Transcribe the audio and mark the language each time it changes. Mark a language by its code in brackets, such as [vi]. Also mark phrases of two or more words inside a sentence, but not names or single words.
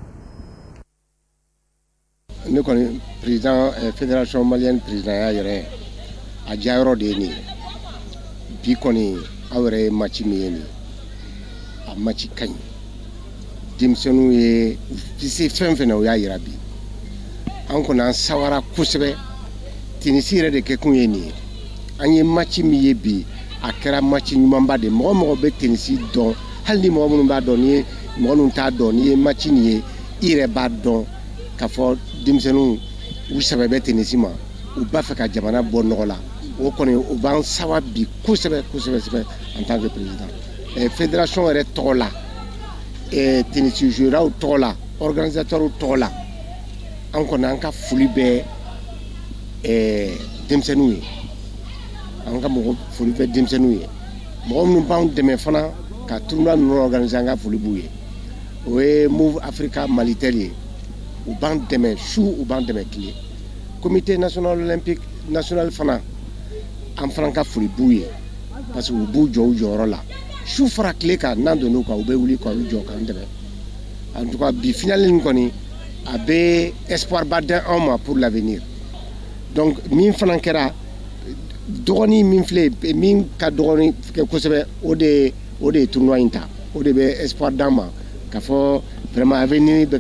[bm] Ne kɔni [fr] président fédération malienne président [bm] ya yɛrɛ a jayɔrɔ de ye nin ye bi kɔni aw yɛrɛ ye match min ye nin a match ka ɲi denmisɛnninw ye u se fɛn fɛn na u y'a yira bi an kɔni an sawara kosɛbɛ tenisi yɛrɛ de kɛ kun ye nin ye an ye match min ye bi a kɛra match ɲumanba de mɔgɔ mɔgɔ bɛ tenisi dɔn hali ni mɔgɔ minnu b'a dɔn ni ye mɔgɔ minnu t'a dɔn ni ye match nin ye i yɛrɛ b'a dɔn k'a fɔ denmisɛnninw u sɛbɛ bɛ tenisi ma u b'a fɛ ka jamana bɔ nɔgɔ la o kɔni o b'an sawa bi kosɛbɛ [fr] en tant que président fédération [bm] yɛrɛ tɔgɔ la tenisi joueurs tɔgɔ la organisateurs tɔgɔ la an kɔni an ka foli bɛ denmisɛnninw ye an ka foli bɛ denmisɛnninw ye mɔgɔ minnu b'an dɛmɛ fana ka tournoi ninnu organiser an ka foli b'u ye o ye Move Africa Malitel ye u b'an dɛmɛ su u b'an dɛmɛ tile [fr] comité national olympique national [bm] fana an fana ka foli b'u ye [fr] parce que [bm] u b'u jɔ u jɔyɔrɔ la su fara tile kan n'an donn'u kan u bɛ wuli k'u jɔ k'an dɛmɛ [fr] en tout cas [bm] bi finale in kɔni a bɛ espoir ba d'an ma [fr] pour l'avenir donc [bm] min fana kɛra dɔgɔnin min filɛ min ka dɔgɔnin kɛ kosɛbɛ o de ye tournoi in ta o de bɛ espoir d'an ma k'a fɔ [fr] vraiment avenir [bm] bɛ ka